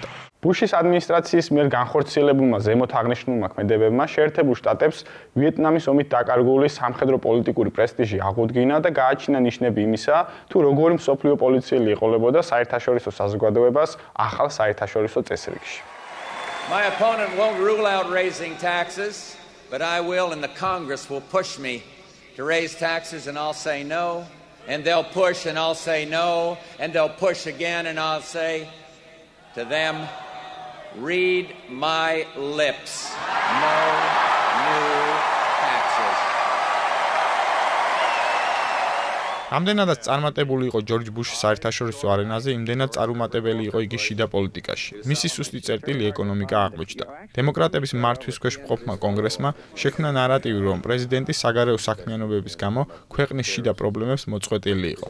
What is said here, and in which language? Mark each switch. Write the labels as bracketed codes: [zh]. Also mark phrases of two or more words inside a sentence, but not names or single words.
[ka] ბუშის ადმინისტრაციის მიერ განხორციელებულმა ზემოთ აღნიშნულმა ქმედებებმა შეერთებულ შტატებს ვიეტნამის ომით დაკარგული სამხედრო პოლიტიკური პრესტიჟი აღუდგინა და გააჩინა ნიშნები იმისა, თუ როგორი მსოფლიო პოლიციელი ეყოლებოდა საერთაშორისო საზოგადოებას ახალ საერთაშორისო წესრიგში. [en] My opponent won't rule out raising taxes, but I will, and the Congress will push me to raise taxes, and I'll say no, and they'll push, and I'll say no, and they'll push again, and I'll say to them, read my lips, no new taxes. [ka] ამდენადაც წარმატებული იყო ჯორჯ ბუში საერთაშორისო არენაზე, იმდენად წარუმატებელი იყო იგი შიდა პოლიტიკაში. მისი სუსტი წერტილი ეკონომიკა აღმოჩნდა. დემოკრატების მართვის ქვეშ მყოფმა კონგრესმა შექმნა ნარატივი, რომ პრეზიდენტი საგარეო საქმიანობების გამო ქვეყნის შიდა პრობლემებს მოწყვეტილი იყო.